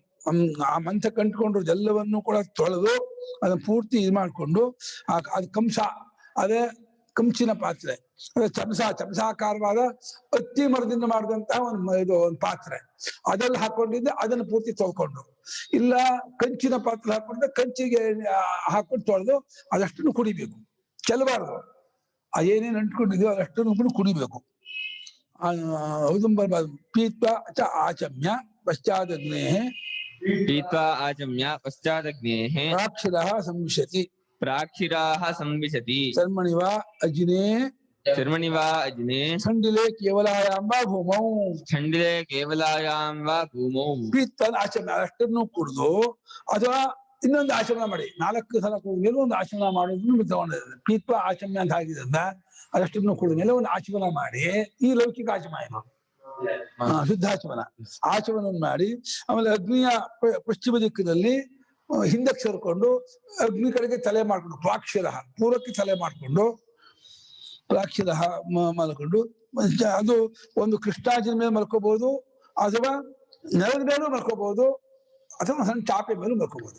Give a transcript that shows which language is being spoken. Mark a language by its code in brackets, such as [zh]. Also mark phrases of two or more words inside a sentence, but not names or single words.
[kn] ಆ ಮಂಥ ಕಂಟ್ಕೊಂಡು ಎಲ್ಲವನ್ನು ಕೂಡ ತೊಳೆದು ಅದನ್ನ ಪೂರ್ತಿ ಇದು ಮಾಡ್ಕೊಂಡು ಅದು ಕಂಸ, ಅದೇ ಕಂಚಿನ ಪಾತ್ರೆ, ಅದೇ ಚಮಸಾಕಾರವಾದ ಅತ್ತಿ ಮರದಿಂದ ಮಾಡಿದಂತಹ ಒಂದು ಪಾತ್ರೆ, ಅದೆಲ್ಲ ಹಾಕೊಂಡಿದ್ದೆ ಅದನ್ನು ಪೂರ್ತಿ ತೊಳ್ಕೊಂಡು, ಇಲ್ಲ ಕಂಚಿನ ಪಾತ್ರೆ ಹಾಕೊಂಡ್ರೆ ಕಂಚಿಗೆ ಹಾಕೊಂಡು ತೊಳೆದು ಅದಷ್ಟನ್ನು ಕುಡಿಬೇಕು, ಚೆಲ್ಲಬಾರ್ದು. ಏನೇನು ಅಂಟ್ಕೊಂಡಿದ್ಯೋ ಅದಷ್ಟನ್ನು ಕುಡಿಬೇಕು. ಔದುಂಬರಬಾರ್ದು. [sa] ಪೀತ್ವಾ ಚ ಆಚಮ್ಯ ಪಶ್ಚಾದಗ್ನೇ पीत्वा आचम्य पश्चादग्नेः ಪ್ರಾಕ್ಷಿರಃ ಸಂವಿಶತಿ प्राक्षिराः संविशति ಚರ್ಮಣಿ ವಾ ಅಜಿನೇ चर्मणि वा अजिने ಖಂಡಿಲೆ ಕೇವಲಾಯಾಂ ವಾ ಭೂಮೌ खण्डिले केवलायां वा भूमौ [kn] ಪೀತ್ವ ಆಚಮನ ಅಷ್ಟನ್ನು ಕುಡಿದು ಅಥವಾ ಇನ್ನೊಂದು ಆಚಮನ ಮಾಡಿ, 4 ಸಲ ಕುಡಿದ ಮೇಲೆ ಒಂದು ಆಚಮನ ಮಾಡೋದನ್ನು ತಗೊಂಡಿದ್ದಾರೆ. ಪೀತ್ವ ಆಚಮನ ಅಂತ ಆಗಿದ್ರಿಂದ ಅದಷ್ಟನ್ನು ಕುಡಿದ ಮೇಲೆ ಒಂದು ಆಚಮನ ಮಾಡಿ, ಈ ಲೌಕಿಕ ಆಚಮನ ಇದು ಶುದ್ಧಾಚಮನ. ಆಚಮನ ಮಾಡಿ ಆಮೇಲೆ ಅಗ್ನಿಯ ಪಶ್ಚಿಮ ದಿಕ್ಕಿನಲ್ಲಿ ಹಿಂದಕ್ಕೆ ಸೇರ್ಕೊಂಡು ಅಗ್ನಿ ಕಡೆಗೆ ತಲೆ ಮಾಡ್ಕೊಂಡು ಪ್ರಾಕ್ಷಿರ ಪೂರ್ವಕ್ಕೆ ತಲೆ ಮಾಡ್ಕೊಂಡು ಪ್ರಾಕ್ಷಿರ ಮಲ್ಕೊಂಡು ಅದು ಒಂದು ಕೃಷ್ಣಾಜಿನ ಮೇಲೆ ಮಲ್ಕೋಬಹುದು, ಅಥವಾ ನೆಲದ ಮೇಲೂ ಮಲ್ಕೋಬಹುದು, ಅಥವಾ ಸಣ್ಣ ಚಾಪೆ ಮೇಲೂ ಮಲ್ಕೋಬಹುದು.